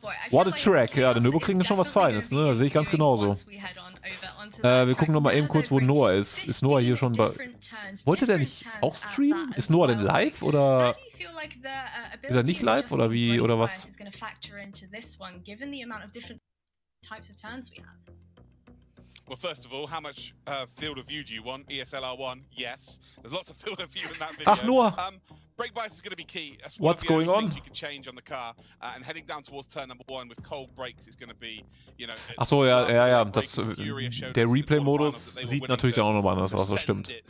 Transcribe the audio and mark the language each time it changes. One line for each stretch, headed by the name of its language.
English: What a track,
German: ja, der Nürburgring ist schon was Feines, ne? Das sehe ich ganz genauso. Wir gucken nochmal eben kurz, wo Noah ist. Ist Noah hier schon bei... Wollte der nicht auch streamen? Ist Noah denn live oder... Ist er nicht live oder wie, oder was?
English: Well, first of all, how much field of view do you want? ESL R1? Yes. There's lots of field of view in that video.
German: Ach, Noah.
English: Brake bias is going to be key. That's What's going on? You can change on the car, and heading down towards turn number 1 with cold brakes is going to be, you know.
German: Ach so, ja. Das, der Replay-Modus sieht natürlich dann auch nochmal anders aus. Das stimmt.